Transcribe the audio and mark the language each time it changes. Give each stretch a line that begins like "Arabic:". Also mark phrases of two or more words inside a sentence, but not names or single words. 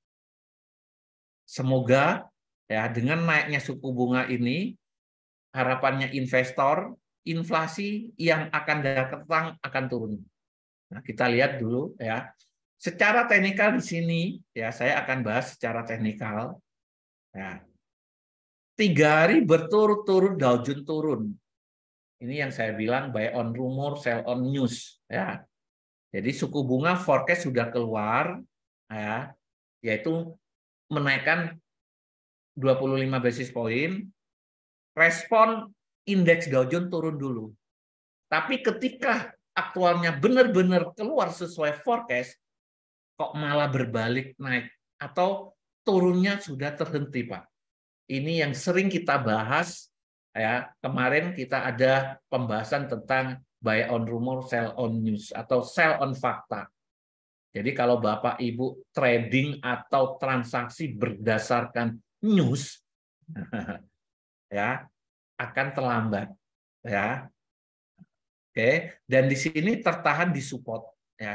Indonesian: Semoga ya dengan naiknya suku bunga ini, harapannya investor, inflasi yang akan datang akan turun. Nah, kita lihat dulu ya. Secara teknikal di sini ya saya akan bahas secara teknikal. Ya. 3 hari berturut-turut Dow Jones turun. Ini yang saya bilang
English: buy on rumor, sell on news.
Indonesian: Ya. Jadi suku bunga forecast sudah keluar, ya, yaitu menaikkan 25
English: basis point.
Indonesian: Respon indeks Dow Jones turun dulu. Tapi ketika aktualnya benar-benar keluar sesuai forecast, kok malah berbalik naik atau turunnya sudah terhenti, Pak. Ini yang sering kita bahas ya. Kemarin kita ada pembahasan tentang
English: buy on rumor, sell on news
Indonesian: atau
English: sell on
Indonesian: fakta. Jadi kalau Bapak Ibu trading atau transaksi berdasarkan news ya akan terlambat ya. Oke, dan di sini tertahan di support ya.